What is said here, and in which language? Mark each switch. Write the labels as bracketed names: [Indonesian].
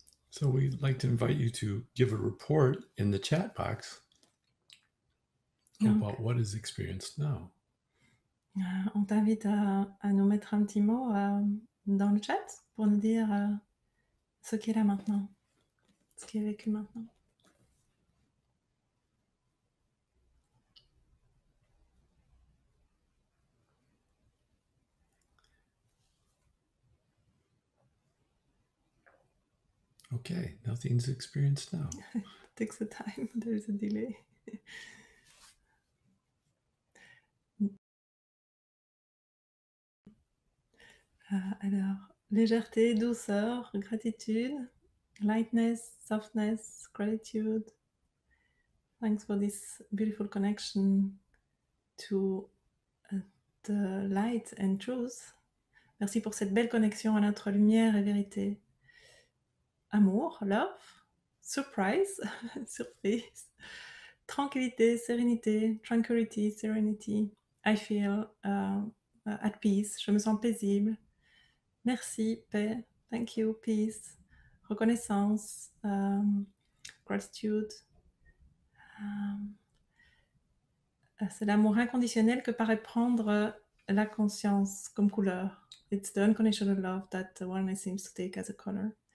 [English] So we'd like to invite you to give a report in the chat box [French] Donc, [English] about what is experienced now. [French] on t'invite à nous mettre un petit mot dans le chat pour nous dire ce qui est là maintenant, ce qui est vécu maintenant. [English] Okay, nothing's experienced now. Takes a time, there's a delay. [French] Alors, légèreté, douceur, gratitude, [English] lightness, softness, gratitude. Thanks for this beautiful connection to the light and truth. [French] Merci pour cette belle connexion à notre lumière et vérité. Amour, [English] love, [French] surprise, surprise, tranquillité, sérénité, [English] tranquility, serenity. I feel at peace, [French] je me sens paisible. Merci, paix, [English] thank you, peace, [French] reconnaissance, gratitude. C'est l'amour inconditionnel que paraît prendre la conscience comme couleur. [English] It's the unconditional love that the awareness seems to take as a color.